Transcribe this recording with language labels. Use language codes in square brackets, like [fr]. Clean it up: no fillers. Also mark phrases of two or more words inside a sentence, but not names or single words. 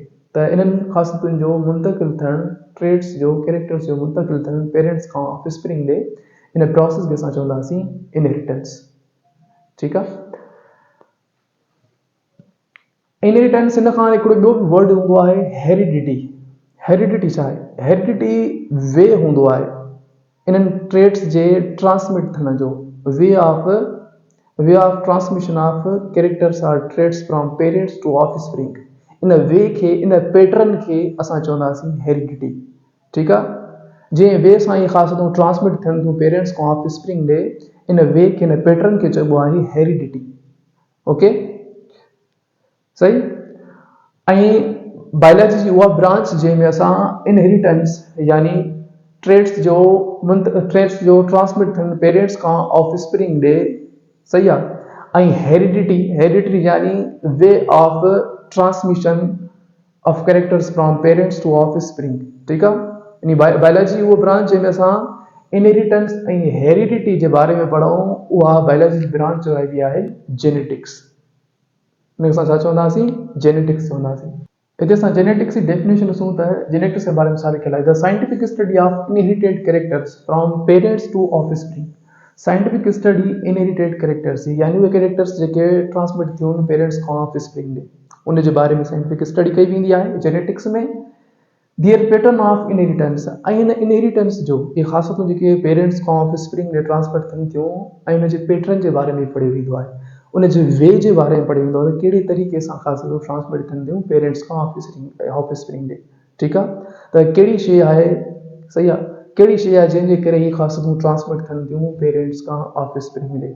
[sd] त इन्हनि ख़ासियतुनि जो मुंतक़िल थियणु, ट्रेड्स जो, कैरेक्टर्स जो मुंतक़िल थियणु पेरेंट्स खां ऑफस्प्रिंग ॾे, इन प्रोसेस खे असां चवंदासीं इनहेरिटेंस। ठीकु आहे, इनहेरिटेंस हिन खां हिकिड़ो ॿियो वर्ड हूंदो आहे हेरिडिटी। हेरिडिटी छा आहे? हेरिडिटी वे हूंदो आहे इन्हनि ट्रेड्स जे ट्रांसमिट थियण जो, [en] way of transmission of characters or trades from parents to offspring. [sd] इन वे खे, इन पैटर्न खे असां चवंदासीं हेरिडिटी। ठीकु आहे, जंहिं वे सां इहे ख़ासियतूं ट्रांसमिट थियनि थियूं पेरेंट्स खां ऑफस्प्रिंग ॾे, इन वे खे, इन पैटर्न खे चइबो आहे हेरिडिटी। ओके, सही। ऐं बायोलॉजी जी उहा ब्रांच जंहिंमें असां इनहेरिटेंस यानी ट्रेड्स जो ट्रांसमिट थियनि पेरेंट्स खां ऑफस्प्रिंग ॾे, सही आहे, ऐं हेरिडिटी यानी [en] way of transmission of characters from parents to offspring. [sd] ठीकु आहे, यानी बायोलॉजी उहो ब्रांच जंहिंमें असां इनहेरिटेंस ऐं हेरिडिटी जे बारे में पढ़ूं, उहा बायोलॉजी जी ब्रांच चवाइबी आहे जेनेटिक्स। उनखे असां छा चवंदासीं? जेनेटिक्स चवंदासीं। हिते असां जेनेटिक्स जी डेफिनेशन ॾिसूं त जेनेटिक्स जे बारे में छा लिखियलु आहे? [en] the scientific study of inherited characters from parents to offspring. scientific study inherited characters [sd] यानी उहे कैरेक्टर्स जेके ट्रांसमिट थियूं पेरेंट्स खां ऑफस्प्रिंग ॾे, उन जे बारे में [en] scientific study [sd] कई वेंदी आहे जेनेटिक्स में। [en] their pattern of inheritance, [sd] ऐं हिन इनहेरिटेंस जो इहे ख़ासियतूं जेके पेरेंट्स खां ऑफस्प्रिंग ॾे ट्रांसफर थियनि थियूं, ऐं हुन जे पैटर्न जे बारे में पढ़ियो वेंदो आहे, उन जे वे जे बारे में पढ़ियो वेंदो आहे त कहिड़े तरीक़े सां ख़ासियतूं ट्रांसमिट थियनि थियूं पेरेंट्स खां ऑफस्प्रिंग ॾे। ठीकु आहे, त कहिड़ी शइ आहे, सही आहे, कहिड़ी शइ आहे जंहिंजे करे इहे ख़ासियतूं ट्रांसमिट थियनि थियूं पेरेंट्स खां ऑफस्प्रिंग ॾे।